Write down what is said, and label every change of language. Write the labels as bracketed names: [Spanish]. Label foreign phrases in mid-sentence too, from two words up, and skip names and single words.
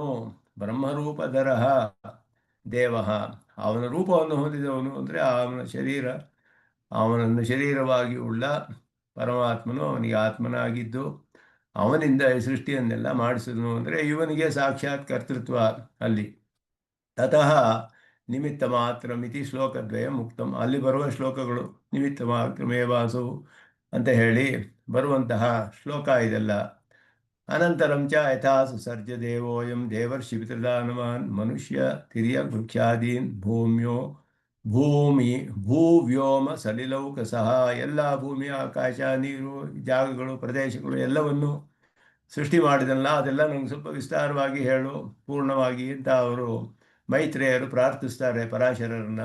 [Sanskrit] ಬ್ರಹ್ಮರೂಪಧರ ದೇವ, [Kannada] ಅವನ ರೂಪವನ್ನು ಹೊಂದಿದವನು ಅಂದರೆ ಅವನನ್ನು ಶರೀರವಾಗಿ ಉಳ್ಳ ಪರಮಾತ್ಮನು ಅವನಿಗೆ ಆತ್ಮನಾಗಿದ್ದು ಅವನಿಂದ ಈ ಸೃಷ್ಟಿಯನ್ನೆಲ್ಲ ಮಾಡಿಸಿದನು ಅಂದರೆ ಇವನಿಗೆ ಸಾಕ್ಷಾತ್ ಕರ್ತೃತ್ವ ಅಲ್ಲಿ. [Sanskrit] ತತಃ ನಿಮಿತ್ತ ಮಾತ್ರ ಮಿತಿ ಶ್ಲೋಕದ್ವಯ ಮುಕ್ತಂ. [Kannada] ಅಲ್ಲಿ ಬರುವ ಶ್ಲೋಕಗಳು [Sanskrit] ನಿಮಿತ್ತ ಮಾತ್ರಮೇವಾಸು [Kannada] ಅಂತ ಹೇಳಿ ಬರುವಂತಹ ಶ್ಲೋಕ ಇದೆಲ್ಲ. [Sanskrit] ಅನಂತರಂ ಚ ಯಥಾ ಸುಸರ್ಜ ದೇವೋಯಂ ದೇವರ್ಷಿ ಪಿತೃದಾನವಾನ್ ಮನುಷ್ಯ ತಿರ್ಯ ವೃಕ್ಷಾದೀನ್ ಭೂವ್ಯೋಮ ಸಲಿಲೌಕಸಃ. [Kannada] ಎಲ್ಲ ಭೂಮಿ ಆಕಾಶ ನೀರು ಜಾಗಗಳು ಪ್ರದೇಶಗಳು ಎಲ್ಲವನ್ನು ಸೃಷ್ಟಿ ಮಾಡಿದಲ್ಲ, ಅದೆಲ್ಲ ನಂಗೆ ಸ್ವಲ್ಪ ವಿಸ್ತಾರವಾಗಿ ಹೇಳು ಪೂರ್ಣವಾಗಿ ಅಂತ ಅವರು ಮೈತ್ರೇಯರು ಪ್ರಾರ್ಥಿಸ್ತಾರೆ ಪರಾಶರರನ್ನ.